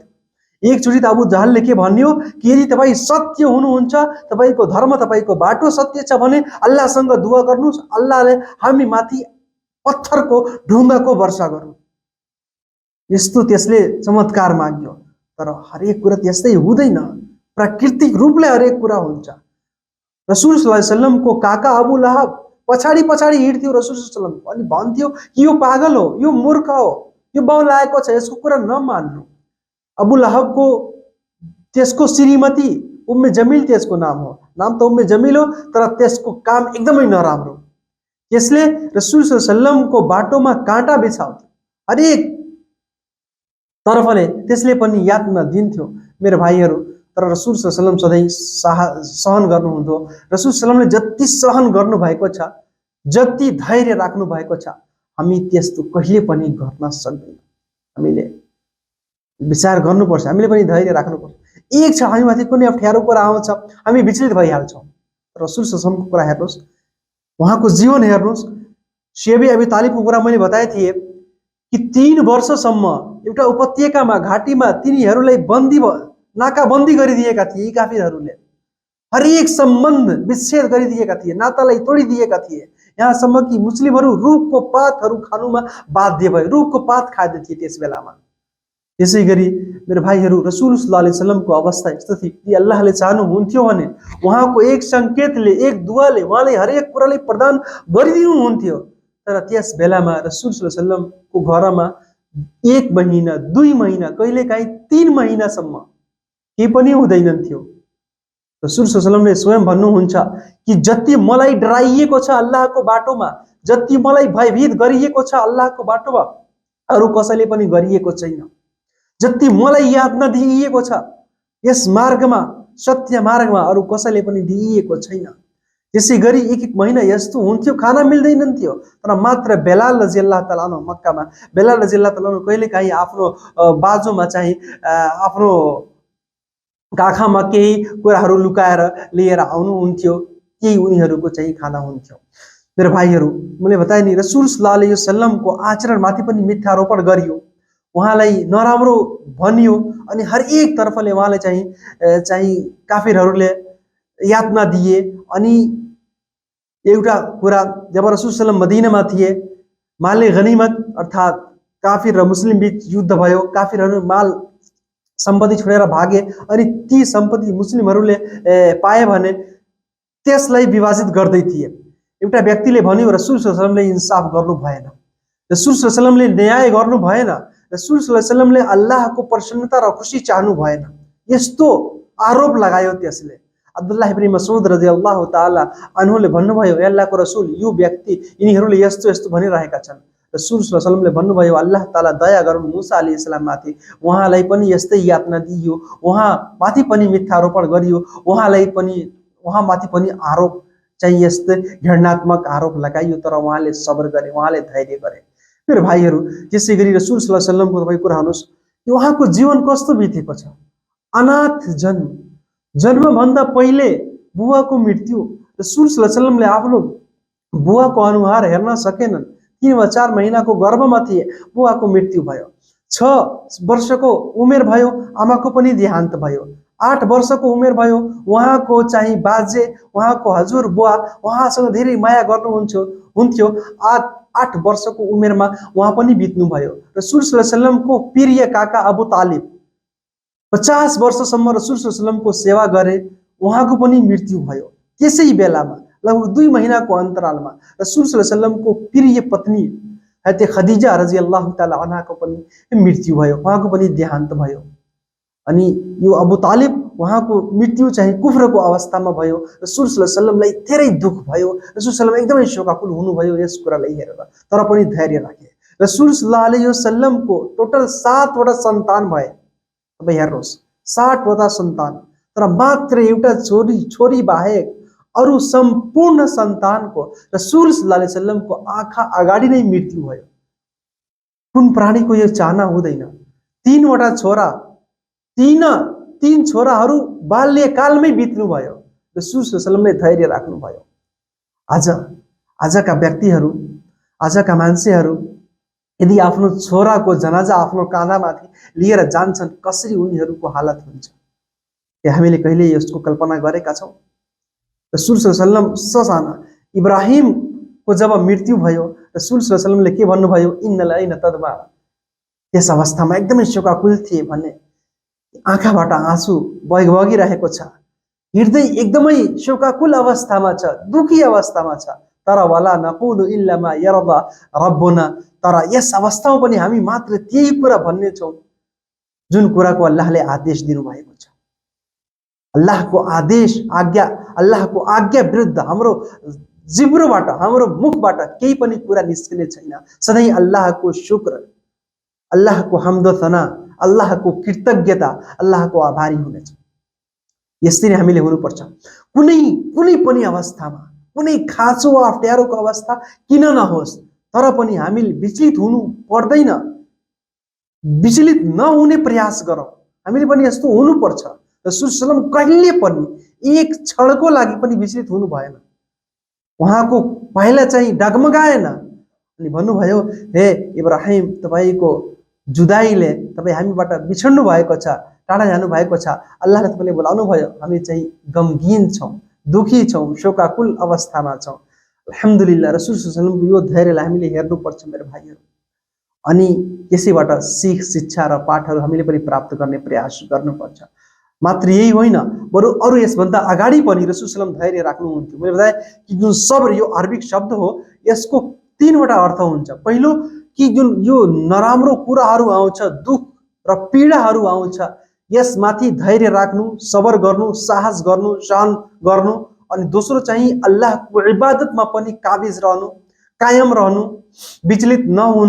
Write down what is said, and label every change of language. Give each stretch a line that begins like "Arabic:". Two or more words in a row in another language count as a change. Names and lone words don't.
Nepali: एकचोटि त अबु जहलले के भन्यो कि यदि तपाईँ सत्य हुनुहुन्छ, तपाईँको धर्म, तपाईँको बाटो सत्य छ भने अल्लाहसँग दुआ गर्नुहोस्, अल्लाहले हामी माथि पत्थरको ढुङ्गाको वर्षा गरून्। यस्तो त्यसले चमत्कार माग्यो। तर हरेक कुरा त्यस्तै हुँदैन। प्राकृतिक रूपले हरेक कुरा हुन्छ। रसूल
Arabic: صلى الله عليه وسلم
Nepali: काका अबु लहब पछाडि हिँड्थ्यो रसूल
Arabic: صلى الله عليه وسلم
Nepali: अनि भन्थ्यो कि यो पागल हो, यो मूर्ख हो, यो बौलाएको छ, यसको कुरा नमान्नु। अबु लहबको त्यसको श्रीमती उम्मे जमिल त्यसको नाम हो। नाम त उम्मे जमिल हो, तर त्यसको काम एकदमै नराम्रो। त्यसले रसूल
Arabic: صلى الله عليه وسلم
Nepali: बाटोमा काँटा बिछाउँथ्यो। हरेक तर्फले त्यसले पनि यातना दिन्थ्यो। मेरो भाइहरू, तर रसूल
Arabic: صلى الله عليه وسلم
Nepali: सधैँ सहन गर्नुहुन्थ्यो। रसूल
Arabic: صلى الله عليه وسلم
Nepali: जति सहन गर्नुभएको छ, जति धैर्य राख्नु भएको छ, हामी त्यस्तो कहिले पनि गर्न सक्दैनौँ। हामीले विचार गर्नुपर्छ, हामीले पनि धैर्य राख्नुपर्छ। एक छ हामीमाथि कुनै अप्ठ्यारो कुरा आउँछ, हामी विचलित भइहाल्छौँ। रसूल
Arabic: صلى الله عليه وسلم
Nepali: कुरा हेर्नुहोस्, उहाँको जीवन हेर्नुहोस्। शेबी अबी तालिबको कुरा मैले बताए थिए कि 3 वर्षसम्म एउटा उपत्यकामा, घाटीमा तिनीहरूलाई नाकाबन्दी गरिदिएका थिए। यी काफिरहरूले हरेक सम्बन्ध विच्छेद गरिदिएका थिए, नातालाई तोडिदिएका थिए। यहाँसम्म कि मुस्लिमहरू रुखको पातहरू खानुमा बाध्य भए, रुखको पात खाँदै थिए त्यस बेलामा। त्यसै गरी मेरो भाइहरू, रसूल
Arabic: صلى الله عليه وسلم
Nepali: अवस्था यस्तो थियो कि अल्लाहले चाहनुहुन्थ्यो भने उहाँको एक सङ्केतले, एक दुवाले उहाँले हरेक कुरालाई प्रदान गरिदिनुहुन्थ्यो। तर त्यस बेलामा रसूल
Arabic: صلى الله عليه وسلم
Nepali: घरमा 1 महिना, 2 महिना, कहिलेकाहीँ 3 महिनासम्म केही पनि हुँदैन थियो। रसूल
Arabic: صلى الله عليه وسلم
Nepali: स्वयं भन्नुहुन्छ कि जति मलाई डराइएको छ अल्लाहको बाटोमा, जति मलाई भयभीत गरिएको छ अल्लाहको बाटोमा, अरू कसैले पनि गरिएको छैन। जति मलाई यातना दिइएको छ यस मार्गमा, सत्य मार्गमा, अरू कसैले पनि दिइएको छैन। त्यसै गरी एक महिना यस्तो हुन्थ्यो खाना मिल्दैन थियो। तर मात्र बेलाल
Arabic: رضي الله تعالى عنه
Nepali: मक्कामा, बेलाल
Arabic: رضي الله تعالى عنه
Nepali: कहिलेकाहीँ आफ्नो बाजुमा चाहिँ आफ्नो काखमा केही कुराहरू लुकाएर लिएर आउनुहुन्थ्यो, केही उनीहरूको चाहिँ खाना हुन्थ्यो। मेरो भाइहरू, मैले बताएँ नि, रसूल
Arabic: صلى الله عليه وسلم
Nepali: आचरणमाथि पनि मिथ्यारोपण गरियो, उहाँलाई नराम्रो भनियो अनि हरेक तर्फले उहाँलाई चाहिँ काफिरहरूले यातना दिए। अनि एउटा कुरा, जब रसूल
Arabic: صلى الله عليه وسلم
Nepali: मदीनामा थिए,
Arabic: مال الغنيمة
Nepali: अर्थात् काफिर र मुस्लिम बीच युद्ध भयो। काफिरहरू माल सम्पत्ति छोडेर भागे अनि ती सम्पत्ति मुस्लिमहरूले पाए भने त्यसलाई विभाजित गर्दै थिए। एउटा व्यक्तिले भन्यो रसूल
Arabic: صلى الله عليه وسلم
Nepali: इन्साफ गर्नु भएन, रसूल
Arabic: صلى الله عليه وسلم
Nepali: न्याय गर्नु भएन, रसूल
Arabic: صلى الله عليه وسلم
Nepali: अल्लाहको प्रसन्नता र खुसी चाहनु भएन। यस्तो आरोप लगायो त्यसले। अब्दुल्लाह इब्न मसऊद
Arabic: رضي الله تعالى عنه
Nepali: भन्नुभयो, हे अल्लाहको रसूल, यो व्यक्ति, यिनीहरूले यस्तो यस्तो भनिरहेका छन्। रसूल
Arabic: صلى الله عليه وسلم
Nepali: भन्नुभयो,
Arabic: الله تعالى
Nepali: दया गरून् मुसा अलैहिस्सलाम माथि, उहाँलाई पनि यस्तै यातना दिइयो, उहाँ माथि पनि मिथ्यारोपण गरियो, उहाँ माथि पनि आरोप चाहिँ यस्तै घृणात्मक आरोप लगाइयो, तर उहाँले सबर गरे, उहाँले धैर्य गरे। मेरो भाइहरू, त्यसै गरी रसूल
Arabic: صلى الله عليه وسلم
Nepali: तपाईँ कुरा हेर्नुहोस् कि उहाँको जीवन कस्तो बितेको छ। अनाथ जन्मभन्दा पहिले बुवाको मृत्यु। रसूल
Arabic: صلى الله عليه وسلم
Nepali: आफ्नो बुवाको अनुहार हेर्न सकेनन्। 3 वा 4 महिनाको गर्भमा थिए, बुवाको मृत्यु भयो। 6 वर्षको उमेर भयो, आमाको पनि देहान्त भयो। 8 वर्षको उमेर भयो, उहाँको चाहिँ बाजे, उहाँको हजुर बुवा उहाँसँग धेरै माया हुन्थ्यो। 8 वर्षको उमेरमा उहाँ पनि बित्नुभयो। रसूल
Arabic: صلى الله عليه وسلم
Nepali: प्रिय काका अबू तालिब 50 वर्षसम्म रसूल
Arabic: صلى الله عليه وسلم
Nepali: सेवा गरे, उहाँको पनि मृत्यु भयो। त्यसै बेलामा लगभग 2 महिनाको अन्तरालमा रसूल
Arabic: صلى الله عليه وسلم
Nepali: प्रिय पत्नी हजरत खदिजा
Arabic: رضي الله تعالى عنها
Nepali: पनि मृत्यु भयो, उहाँको पनि देहान्त भयो। अनि यो अबू तालिब उहाँको मृत्यु चाहिँ कुफ्रको अवस्थामा भयो। रसूल
Arabic: صلى الله عليه وسلم
Nepali: धेरै दुःख भयो, रसूल
Arabic: صلى الله عليه وسلم
Nepali: एकदमै शोकाकुल हुनुभयो यस कुरालाई हेरेर, तर पनि धैर्य राखे। रसूल
Arabic: صلى الله عليه وسلم
Nepali: टोटल 7 वटा सन्तान भए। अब हेर्नुहोस्, 7 वटा सन्तान, तर मात्र एउटा छोरी बाहेक अरू सम्पूर्ण सन्तानको रसूल
Arabic: صلى الله عليه وسلم
Nepali: आँखा अगाडि नै मृत्यु भयो। कुन प्राणीको यो चाहना हुँदैन? 3 वटा छोरा, तीन छोराहरू बाल्यकालमै बित्नुभयो। रसूल
Arabic: صلى الله عليه وسلم
Nepali: धैर्य राख्नुभयो। आजका व्यक्तिहरू, आजका मान्छेहरू यदि आफ्नो छोराको जनाजा आफ्नो काँधामाथि लिएर जान्छन्, कसरी उनीहरूको हालत हुन्छ, के हामीले कहिले यसको कल्पना गरेका छौँ? रसूल
Arabic: صلى الله عليه وسلم
Nepali: ससाना इब्राहिमको जब मृत्यु भयो, रसूल
Arabic: صلى الله عليه وسلم
Nepali: के भन्नुभयो?
Arabic: إن العين تدمع.
Nepali: त्यस अवस्थामा एकदमै शोकाकुल थिए भने आँखाबाट आँसु बगिरहेको छ, हृदय एकदमै शोकाकुल अवस्थामा छ, दुखी अवस्थामा छ। तर
Arabic: ولا نقول إلا ما يرضى ربنا,
Nepali: तर यस अवस्थामा पनि हामी मात्र त्यही कुरा भन्ने छौँ जुन कुराको अल्लाहले आदेश दिनुभएको छ। अल्लाहको आज्ञा विरुद्ध हाम्रो जिब्रोबाट, हाम्रो मुखबाट केही पनि कुरा निस्किने छैन। सधैँ अल्लाहको शुक्र, अल्लाहको हम्द सना, अल्लाहको कृतज्ञता, अल्लाहको आभारी हुनेछ। यसरी हामीले हुनुपर्छ। कुनै पनि अवस्थामा, कुनै खाँचो वा अप्ठ्यारोको अवस्था किन नहोस्, तर पनि हामीले विचलित हुनु पर्दैन। विचलित नहुने प्रयास गरौँ, हामीले पनि यस्तो हुनुपर्छ। रसूल
Arabic: صلى الله عليه وسلم
Nepali: कहिले पनि एक क्षणको लागि पनि विचलित हुनु भएन। उहाँको पहिला चाहिँ डगमगाएन अनि भन्नुभयो, हे इब्राहिम, तपाईको जुदाईले तपाईँ हामीबाट बिछड्नु भएको छ, टाढा जानु भएको छ। अल्लाहले तपाईँले बोलाउनु भयो, हामी चाहिँ गमगीन छौँ, दुखी छौँ, शोकाकुल अवस्थामा छौँ। अल्हम्दुलिल्लाह, रसूल
Arabic: صلى الله عليه وسلم
Nepali: यो धैर्यलाई हामीले हेर्नुपर्छ मेरो भाइहरू। अनि यसैबाट सिख, शिक्षा र पाठहरू हामीले पनि प्राप्त गर्ने प्रयास गर्नुपर्छ। मात्र यही होइन, बरु अरू यसभन्दा अगाडि पनि रसूल
Arabic: صلى الله عليه وسلم
Nepali: धैर्य राख्नुहुन्थ्यो। मैले बताएँ कि जुन सब्र यो अरबिक शब्द हो, यसको 3 वटा अर्थ हुन्छ। पहिलो कि जुन यो नराम्रो कुराहरू आउँछ, दुख र पीडाहरू आउँछ, यसमाथि धैर्य राख्नु, सबर गर्नु, साहस गर्नु, सहन गर्नु। अनि दोस्रो चाहिँ अल्लाहको इबादतमा पनि काबिज रहनु, कायम रहनु, विचलित नहुनु।